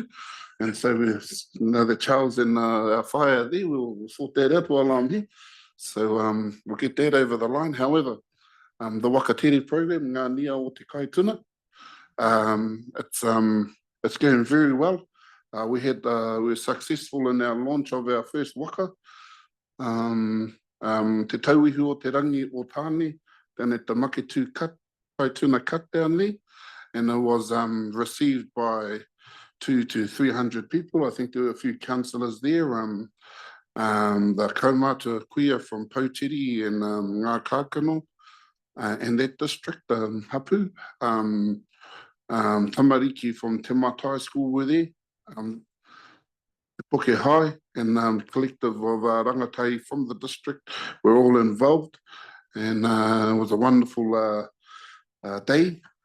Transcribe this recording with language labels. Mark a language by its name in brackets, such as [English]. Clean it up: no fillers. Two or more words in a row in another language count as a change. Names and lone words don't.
[English] And so we know that Charles and our fire there, we'll sort that out while I'm here. So we'll get that over the line. However, the Wakatere program, Ngā Nia o Te Kaituna, it's going very well. We were successful in our launch of our first waka. Te tauihu o te rangi o tāne, down at the Maketu Kaituna cut down there. And it was received by 200 to 300 people. I think there were a few councillors there. The [Māori] kaumata kuia [English] from Pouchiri and Ngā Kākano and that district, Hapu. Tamariki from Te Mata High School were there. Te Poke High and collective of rangatai from the district were all involved, and it was a wonderful day.